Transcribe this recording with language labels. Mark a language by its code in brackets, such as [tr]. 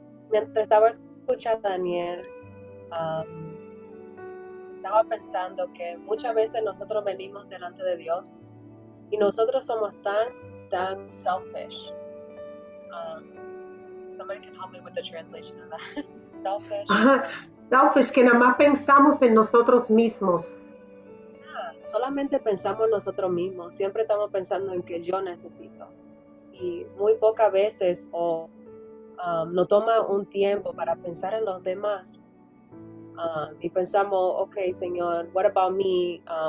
[es] Mientras estaba escuchando a Daniel, estaba pensando que muchas veces nosotros venimos delante de Dios y nosotros somos tan selfish. [en] Somebody can help me with the translation of that. Selfish. [es] Selfish, que nada más pensamos en nosotros mismos. Solamente pensamos en nosotros mismos. Siempre estamos pensando en que yo necesito. Y muy pocas veces no toma un tiempo para pensar en los demás. Y pensamos, ok, Señor, what about me?